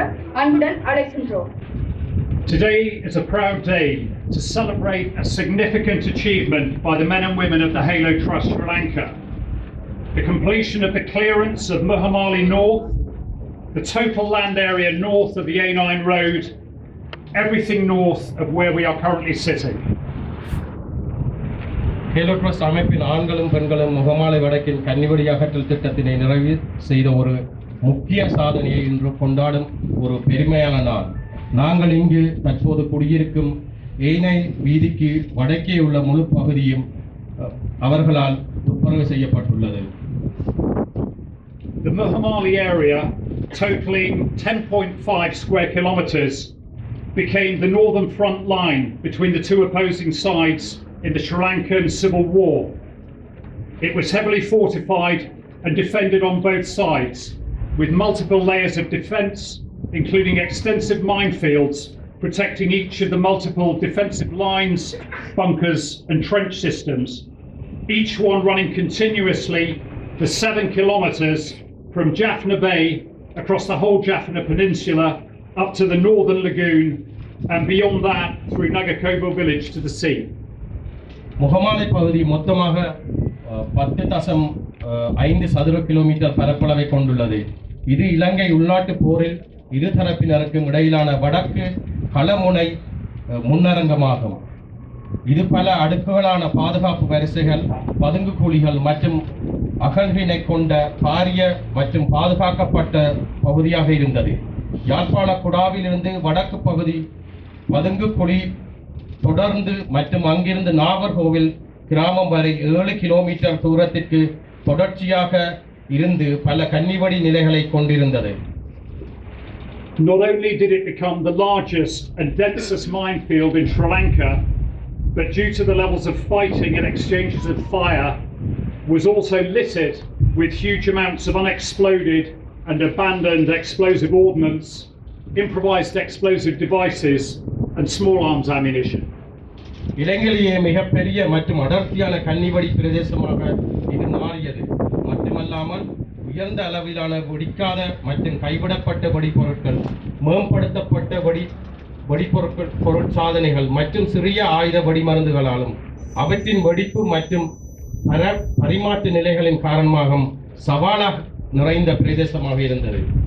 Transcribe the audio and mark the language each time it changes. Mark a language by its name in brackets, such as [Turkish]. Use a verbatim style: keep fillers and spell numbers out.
[English] Today is a proud day to celebrate a significant achievement by the men and women of the Halo Trust Sri Lanka. The completion of the clearance of Muhamali North, the total land area north of the A nine road, everything north of where we are currently sitting. [Tamil] Halo trust அமைப்பின் ஆண்களும் பெண்களும் முகமாலை வடக்கின் கன்னிவெடி அகற்றல் திட்டத்தினை நிறைவு செய்த ஒரு முக்கிய சாதனையை இன்று கொண்டாடும் ஒரு பெருமையான நாள். நாங்கள் இங்கு தற்போது குடியிருக்கும் ஏனை வீதிக்கு வடக்கே உள்ள முழு பகுதியும் அவர்களால் துப்புரவு செய்யப்பட்டுள்ளது. [English] The Muhamali area, totaling ten point five square kilometers, became the northern front line between the two opposing sides in the Sri Lankan Civil War. It was heavily fortified and defended on both sides, with multiple layers of defence, including extensive minefields protecting each of the multiple defensive lines, bunkers and trench systems, each one running continuously for seven kilometres from Jaffna Bay across the whole Jaffna Peninsula up to the northern lagoon, and beyond that through Nagakovo village to the sea. [Tamil] Muhamalai பகுதி மொத்தமாக பத்து தசம் ஐந்து சதுர kilometre பரப்பளவை கொண்டுள்ளது. இது இலங்கை உள்நாட்டு போரில் இருதரப்பினருக்கும் இடையிலான வடக்கு களமுனை முன்னரங்கமாகும். இது பல அடுக்குகளான பாதுகாப்பு வரிசைகள், பதுங்கு கூலிகள் மற்றும் அகழ்வினை கொண்ட பாரிய மற்றும் பாதுகாக்கப்பட்ட பகுதியாக இருந்தது. யாழ்ப்பாண குடாவிலிருந்து வடக்கு பகுதி பதுங்கு குழி தொடர்ந்து மற்றும் அங்கிருந்து நாகர்கோவில் கிராமம் வரை ஏழு கிலோமீட்டர் தூரத்திற்கு தொடர்ச்சியாக இருந்து பல கன்னிவடி நிலைகளை கொண்டிருந்தது. [English] Not only did it become the largest and densest minefield in Sri Lanka, but due to the levels of fighting and exchanges of fire, was also littered with huge amounts of unexploded and abandoned explosive ordnance, improvised explosive devices, and small arms ammunition. [Tamil] இலங்கையிலேயே மிகப்பெரிய மற்றும் அடர்த்தியான கன்னிவடி பிரதேசமாக இது மாறியது. மட்டுமல்லாமல் உயர்ந்த அளவிலான வெடிக்காத மற்றும் கைவிடப்பட்ட வெடிப்பொருட்கள், மேம்படுத்தப்பட்ட வெடி வெடிப்பொருட்கள் பொருட்சாதனைகள் மற்றும் சிறிய ஆயுத வெடிமருந்துகளாலும் அவற்றின் வெடிப்பு மற்றும் பரிமாற்று நிலைகளின் காரணமாக சவாலாக நிறைந்த பிரதேசமாக இருந்தது.